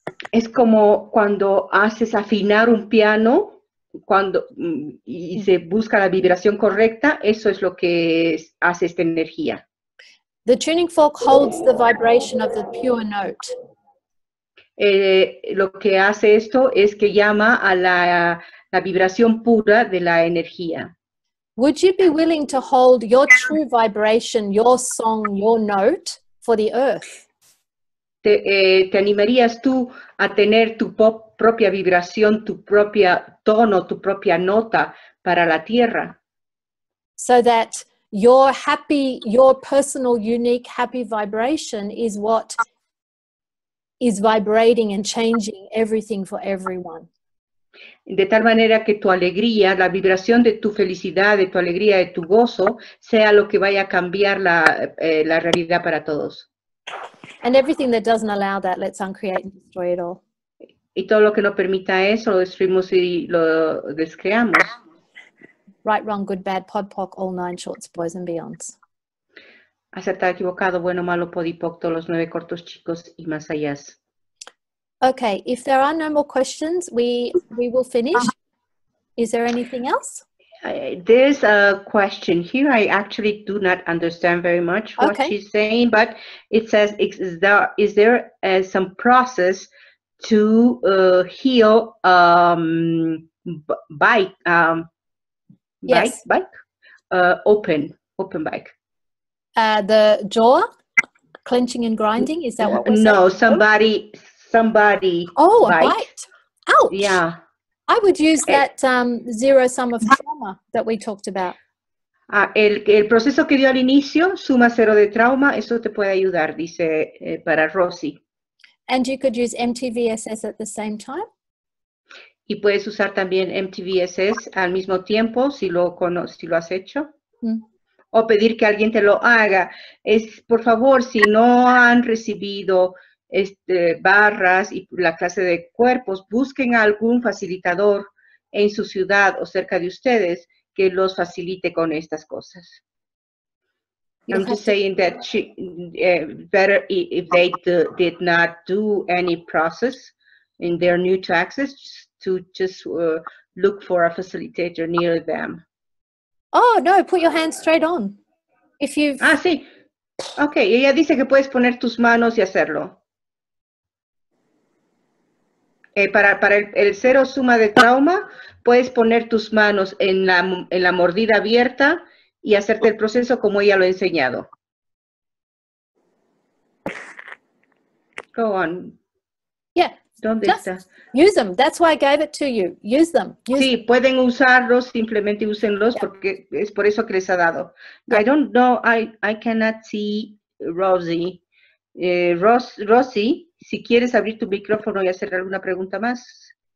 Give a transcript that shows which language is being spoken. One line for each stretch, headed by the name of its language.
Spanish: es como cuando haces afinar un piano y se busca la vibración correcta, eso es lo que hace esta energía.
English: The tuning fork holds the vibration of the pure note.
Spanish: Lo que hace esto es que llama a la vibración pura de la energía.
English: Would you be willing to hold your true vibration, your song, your note for the earth?
Spanish: ¿Te animarías tú a tener tu propia vibración, tu propia tono, tu propia nota para la tierra?
English: So that your personal, unique, happy vibration is what is vibrating and changing everything for everyone.
Spanish: De tal manera que tu alegría, la vibración de tu felicidad, de tu alegría, de tu gozo, sea lo que vaya a cambiar la realidad para todos.
English: And everything that doesn't allow that, let's uncreate and destroy it all.
Spanish: Y todo lo que no permita eso, lo destruimos y lo descreamos.
English: Right, wrong, good, bad, pod, poc, all 9 shorts, boys and beyonds.
Spanish: Acertado, equivocado, bueno, malo, podipoc, todos los 9 cortos, chicos y más allá.
English: Okay, if there are no more questions, we will finish. Is there anything else? There's a question here. I actually do not understand very much what she's saying, but it says, is there some process to heal bike? Yes. Bike? Open bike. The jaw clenching and grinding, is that what we're saying? No, somebody. Oh, bite. a bite. Ouch. Yeah. I would use that zero sum of trauma that we talked about.
Spanish: El proceso que dio al inicio, suma cero de trauma, eso te puede ayudar, dice para Rosy.
English: And you could use MTVSS at the same time.
Spanish: Y puedes usar también MTVSS al mismo tiempo, si lo has hecho. O pedir que alguien te lo haga. Por favor, si no han recibido barras y la clase de cuerpos, busquen a algún facilitador en su ciudad o cerca de ustedes que los facilite con estas cosas.
English: I'm just saying that better if they did not do any process and they're new to Access, to just look for a facilitator near them. Oh, no, put your hand straight on. If you've...
Spanish: Ah, sí. Ok, ella dice que puedes poner tus manos y hacerlo. Para el cero suma de trauma, puedes poner tus manos en la mordida abierta y hacerte el proceso como ella lo ha enseñado.
English: Go on. Yeah.
Spanish: ¿Dónde está?
English: Use them. That's why I gave it to you. Use them.
Spanish: Sí, pueden usarlos, simplemente úsenlos, porque es por eso que les ha dado.
English: I don't know, I cannot see Rosie.
Spanish: Rosie, si quieres abrir tu micrófono y hacer alguna pregunta más.